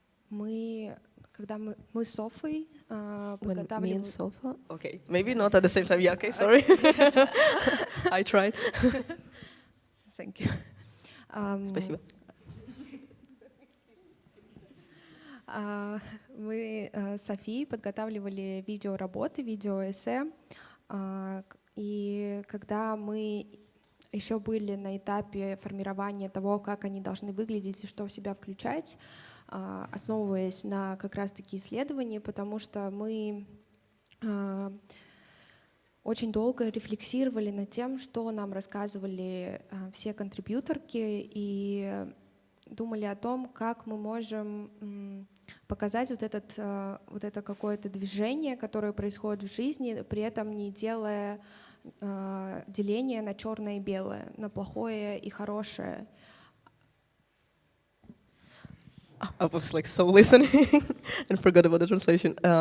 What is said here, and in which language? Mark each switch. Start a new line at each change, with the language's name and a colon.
Russian: Мы с Софой подготавливали...
English: Me and Sofa? Okay, maybe not at the same time. Yeah, okay, sorry. I tried. Thank you.
Russian: Спасибо. Мы с Софией подготавливали видеоработы, видеоэссе, и когда мы еще были на этапе формирования того, как они должны выглядеть и что в себя включать, основываясь на как раз-таки исследовании, потому что мы очень долго рефлексировали над тем, что нам рассказывали все контрибьюторки, и думали о том, как мы можем показать вот это какое-то движение, которое происходит в жизни, при этом не делая деление на черное и белое, на плохое и хорошее.
English: I was so listening and forgot about the translation.